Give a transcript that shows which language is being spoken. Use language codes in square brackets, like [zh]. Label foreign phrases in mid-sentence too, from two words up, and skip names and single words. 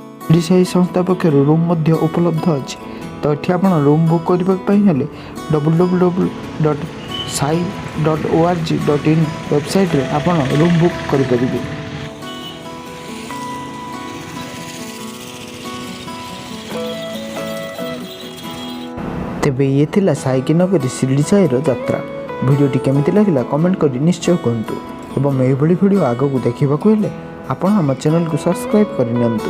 [or] ଶିରିଡ଼ି ସାଇ ସଂସ୍ଥା ପକ୍ଷରୁ ରୁମ୍ ମଧ୍ୟ ଉପଲବ୍ଧ ଅଛି। ତ ଏଠି ଆପଣ [en] room book [or] କରିବା ପାଇଁ ହେଲେ www.sai.org.in ୱେବସାଇଟ୍ରେ ଆପଣ [en] room book [or] କରିପାରିବେ। ତେବେ ଇଏ ଥିଲା ସାଇ [hi] की नगरी [or] ଶିରିଡ଼ି ସାଇର ଯାତ୍ରା। ଭିଡ଼ିଓଟି କେମିତି ଲାଗିଲା କମେଣ୍ଟ କରି ନିଶ୍ଚୟ କୁହନ୍ତୁ ଏବଂ ଏହିଭଳି ଭିଡ଼ିଓ ଆଗକୁ ଦେଖିବାକୁ ହେଲେ ଆପଣ ଆମ ଚ୍ୟାନେଲକୁ ସବସ୍କ୍ରାଇବ୍ କରିନିଅନ୍ତୁ।